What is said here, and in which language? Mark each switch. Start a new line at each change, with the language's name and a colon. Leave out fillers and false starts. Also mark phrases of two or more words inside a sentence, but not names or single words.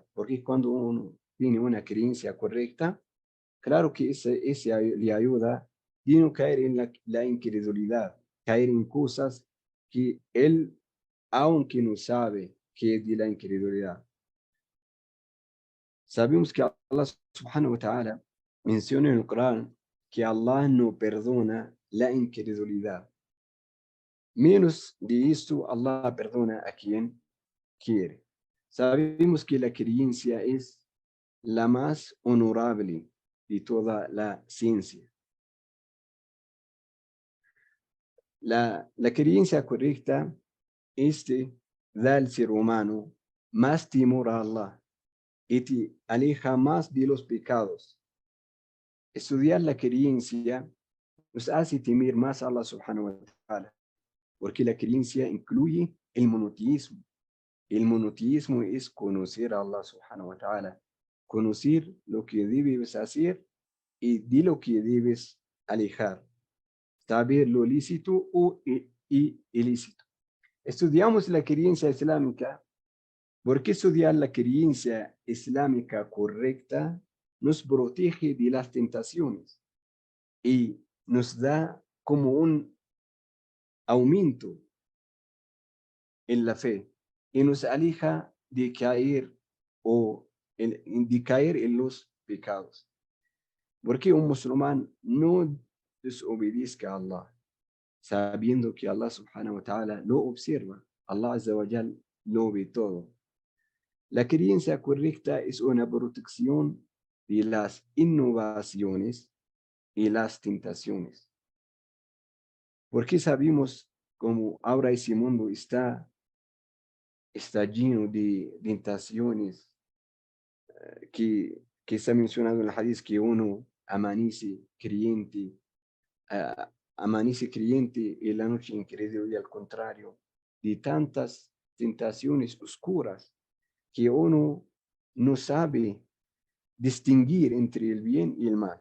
Spanish: Porque cuando uno tiene una creencia correcta, claro que ese le ayuda a no caer en la incredulidad, caer en cosas que él, aunque no sabe que es de la incredulidad. Sabemos que Allah
Arabic: سبحانه وتعالى
Spanish: menciona en el Corán que Allah no perdona la incredulidad. Menos de esto, Allah perdona a quien quiere. Sabemos que la creencia es la más honorable de toda la ciencia. La creencia correcta da al ser humano más temor a Allah y te aleja más de los pecados. Estudiar la creencia nos hace temer más a Allah
Arabic: سبحانه وتعالى,
Spanish: porque la creencia incluye el monoteísmo. El monoteísmo es conocer a Allah
Arabic: سبحانه وتعالى,
Spanish: conocer lo que debes hacer y de lo que debes alejar, saber lo lícito y ilícito. Estudiamos la creencia islámica. Porque estudiar la creencia islámica correcta nos protege de las tentaciones y nos da como un aumento en la fe y nos aleja de caer de caer en los pecados. Porque un musulmán no desobedezca a Allah, sabiendo que Allah
Arabic: سبحانه وتعالى
Spanish: lo observa. Allah
Arabic: عز وجل
Spanish: lo ve todo. La creencia correcta es una protección de las innovaciones y las tentaciones. Porque sabemos cómo ahora ese mundo está lleno de tentaciones que está mencionado en el hadith que uno amanece creyente y la noche incrédulo y al contrario, de tantas tentaciones oscuras que uno no sabe distinguir entre el bien y el mal.